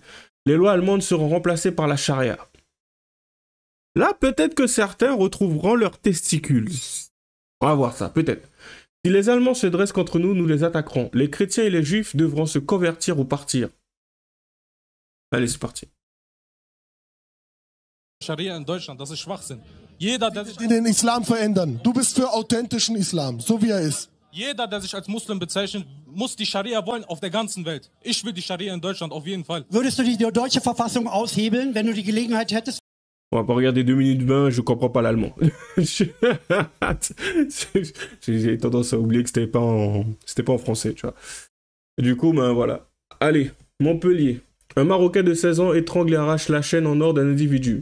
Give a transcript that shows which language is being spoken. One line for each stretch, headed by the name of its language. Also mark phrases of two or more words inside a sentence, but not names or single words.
French: Les lois allemandes seront remplacées par la charia. Là, peut-être que certains retrouveront leurs testicules. On va voir ça, peut-être. Si les Allemands se dressent contre nous, nous les attaquerons. Les chrétiens et les juifs devront se convertir ou partir. Allez, c'est parti.
German: Scharia in Deutschland, das ist Schwachsinn. Jeder, der sich den Islam verändern. Du bist für authentischen Islam, so wie er ist. Jeder, der sich als Muslim bezeichnet, muss die Scharia wollen auf der ganzen Welt. Ich will die Scharia in Deutschland auf jeden Fall. Würdest du die deutsche Verfassung aushebeln, wenn du die Gelegenheit hättest?
French: On va pas regarder 2 minutes 20, je comprends pas l'allemand. J'ai tendance à oublier que c'était pas en français, tu vois. Et du coup, ben voilà. Allez, Montpellier. Un Marocain de 16 ans étrangle et arrache la chaîne en or d'un individu.